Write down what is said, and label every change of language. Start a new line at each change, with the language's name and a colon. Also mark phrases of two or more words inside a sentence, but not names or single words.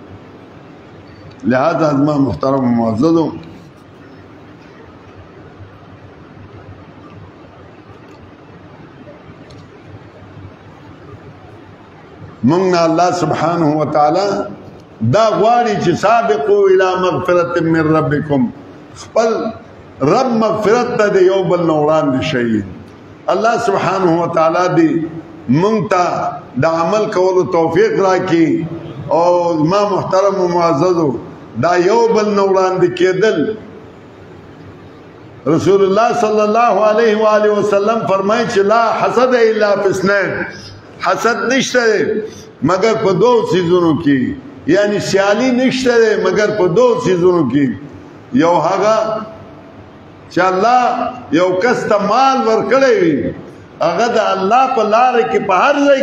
Pashto: لہذا ما محترم معززو مونږ الله سبحانه وتعالى دا غواړي چې
Arabic: سابقوا الى مغفرة من ربكم
Pashto: خپل رب مغفرت ته یو بل نوران دي شي الله سبحانه وتعالى دي مونږ ته د عمل کولو توفیق راکړي او ما محترم و معززو دا یو بل نوران دي کېدل رسول الله صلی الله علیه و آله وسلم فرمایي چې
Arabic: لا حسد الا فی اثنين
Pashto: حسد نشته مگر په دو چیزونو کې یعنی سیالی نشته مگر په دو چیزونو کې یو هغه چې الله یو کس ته مال ورکړی وي هغه د الله په لاره کې په هر ځای